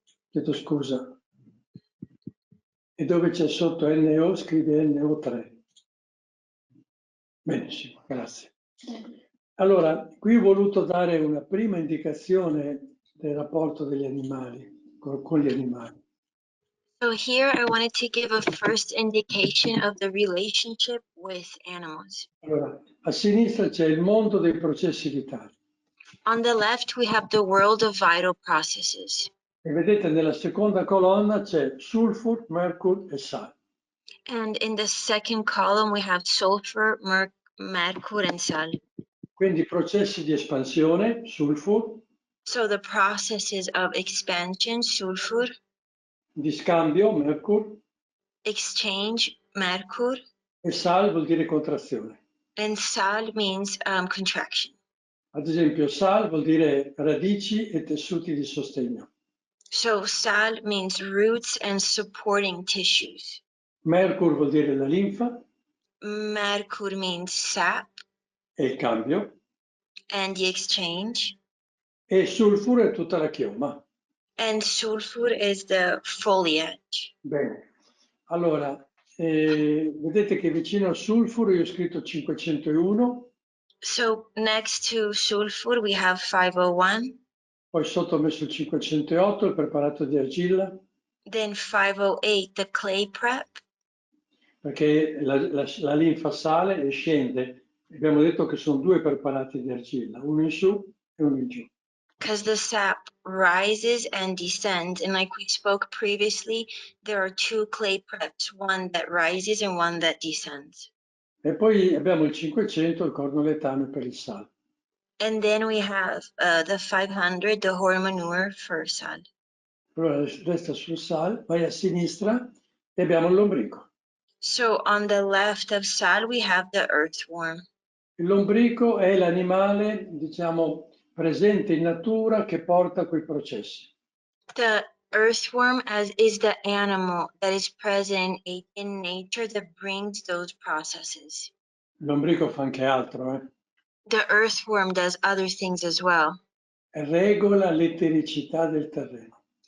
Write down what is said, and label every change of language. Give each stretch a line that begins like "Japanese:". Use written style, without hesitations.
Italian: Chiedo scusa. E dove c'è sotto NO scrivi NO3. Benissimo, grazie. Allora, qui ho voluto dare una prima indicazione del rapporto degli animali, con gli animali.
English: So here I wanted to give a first indication of the relationship with animals.
Italian: Allora, a sinistra c'è il mondo dei processi vitali.
English: On the left, we have the world of vital processes.
Italian: E vedete nella seconda colonna c'è sulfur, mercury e sale.
English: And in the second column, we have sulfur, mercury, and sal.
Italian: Quindi processi di espansione, sulfur.
English: So the processes of expansion, sulfur.
Italian: Di scambio, mercury.
English: Exchange, mercury.
Italian: E sal vuol dire contrazione.
English: And sal means contraction.
Italian: Ad esempio, sal vuol dire radici e tessuti di sostegno.
English: So sal means roots and supporting tissues.
Italian: Mercur vuol dire la linfa
English: Mercur means sap
Italian: e il cambio,
English: and the exchange.
Italian: e sulfuro è tutta la chioma.
English: And sulfur is the foliage.
Italian: Bene, allora, vedete che vicino al sulfuro io ho scritto 501,
English: So next to sulfur, we have 501,
Italian: poi sotto ho messo il 508, il preparato di argilla,
English: then 508, the clay prep,
Italian: perché la linfa sale e scende. Abbiamo detto che sono due preparati di argilla, uno in su e uno in giù.
English: because the sap rises and descends. And like we spoke previously, there are two clay preps, one that rises and one that descends.
Italian: E poi abbiamo il 500, il cornoletame per il sale.
English: And then we have the 500, the whole manure for sal.
Italian: Allora resta sul sale, vai a sinistra e abbiamo il lombrico.
English: So on the left of sal, we have the earthworm.
Italian: Il lombrico è l'animale, diciamo, presente in natura che porta quei processi.
English: The earthworm is the animal that is present in nature that brings those processes.
Italian: Il lombrico fa anche altro,
English: The earthworm does other things as well.
Italian: Regola l'etericità del terreno.